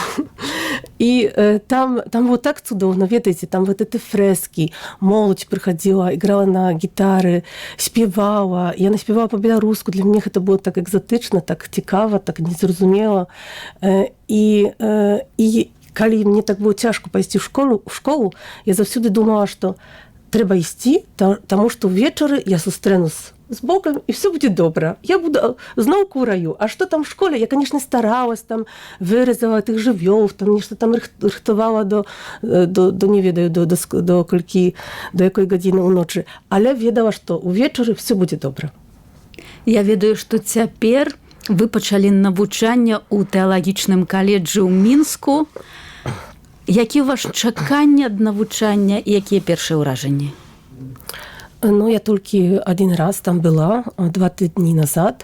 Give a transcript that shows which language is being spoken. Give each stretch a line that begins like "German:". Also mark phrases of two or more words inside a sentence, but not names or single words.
Belarusian: І там было так цудоўна, ведаеце, там
Russian: вот эти
Belarusian: фрэскі, моладзь прыходзіла, играла на гітары, спевала. Я наспевала по-беларуску, для мяне гэта было так экзотычна, так цікава, так незразумела. І калі мне так было цяжко пайсці ў школу, я заўсёды думала, што трэба ісці, таму што ўвечары я сустрэну з з Богом, і все буде добре.
Ukrainian: Я буду знову у раю. А що там в школі? Я, звісно, старалась, там, вирізала тих живьов, там, нічого там рихтувала до не ведаю, до якої години уночі. Але ведала, що увечері все буде добре.
Belarusian: Я ведаю, што цяпер вы пачалі навучанне ў тэалагічным каледжы ў Мінску. Які ваш чаканне ад навучання і якія першыя ўражанні? Ну, я толькі один раз там была, 2 тыдні назад.